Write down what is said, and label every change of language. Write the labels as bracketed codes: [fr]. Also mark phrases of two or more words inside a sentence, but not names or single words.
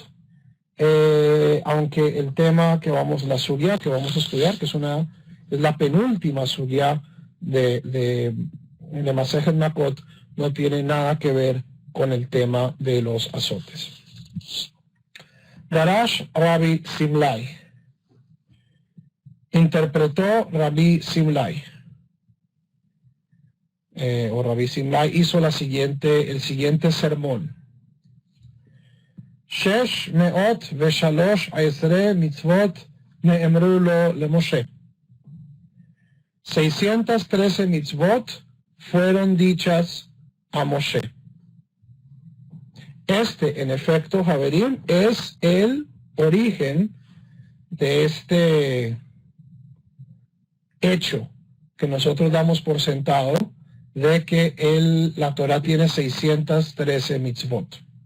[es] Aunque el tema que la sugya que vamos a estudiar, que es la penúltima sugya de Masejet Makot, no tiene nada que ver con el tema de los azotes. [he] דרש רבי שמלאי. [es] Interpretó Rabbi Simlai. Rabbi Simlai hizo el siguiente sermón. [he] שש מאות ושלש עשרה מצות נאמרו לו למשה. [es] 613 mitzvot fueron dichas a Moshe. En efecto, Javerim, es el origen de este hecho que nosotros damos por sentado de que la Torah tiene 613 mitzvot.